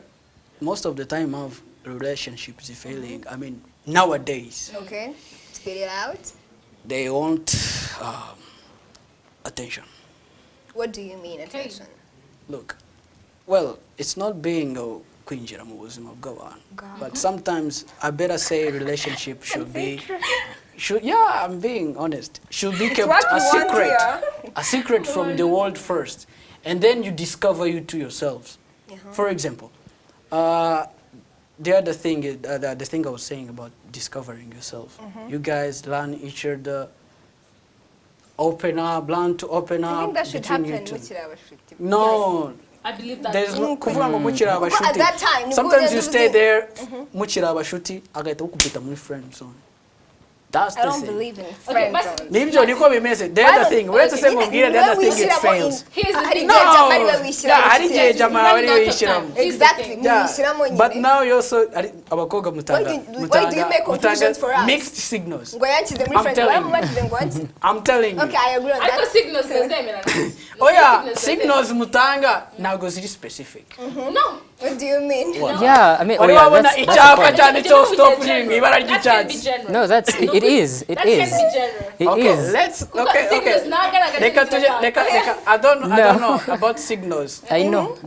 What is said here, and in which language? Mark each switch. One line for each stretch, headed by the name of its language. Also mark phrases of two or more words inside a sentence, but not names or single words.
English: Most of the time, of relationships failing. I mean, nowadays. Okay. Spit it out. They want attention. What do you mean, attention? Look, well, it's not being a
Kinyarwanda: kwinjira mu buzima bw'abantu,
English: but sometimes I better say relationship should be, yeah, I'm being honest, should be kept a secret from the world first, and then you discover you to yourselves. For example, the other thing is the thing I was saying about discovering yourself. You guys learn each other. Open up, learn to open up. I think that should happen. No. I believe that. There's no
Kinyarwanda: kuvuga ngo mukira
English: At
Kinyarwanda: abashuti.
English: that time, Sometimes you stay there,
Kinyarwanda: mukira abashuti, agahita ukubita muri
English: friend zone. That's the I don't thing. believe in friend zones.
Kinyarwanda: Nibyo niko bimeze.
English: The other thing, let's say mubwire the other thing it fails. Here's the thing. No.
Kinyarwanda: Hari gihe jama bari wishyiramo.
English: Exactly. But now you also abakobwa Why do you make conclusions for us? mixed signals. I'm telling you. I'm telling you. Okay, I agree on I that. got signals the
Kinyarwanda: Oh yeah, signals mutanga ntago ziri specific.
English: No. What do you mean? Yeah, I mean,
Kinyarwanda: Urabona
English: that's
Kinyarwanda: icyapa
English: the point.
Kinyarwanda: cyanditseho stop ring ibara
English: That can be
Kinyarwanda: ry'icyatsi.
English: general. No, it is. It That is. can be general. It Okay, is. let's Signals not gonna get
Kinyarwanda: Leka
English: into
Kinyarwanda: tuje-
English: that. leka- I don't know about signals. I know. I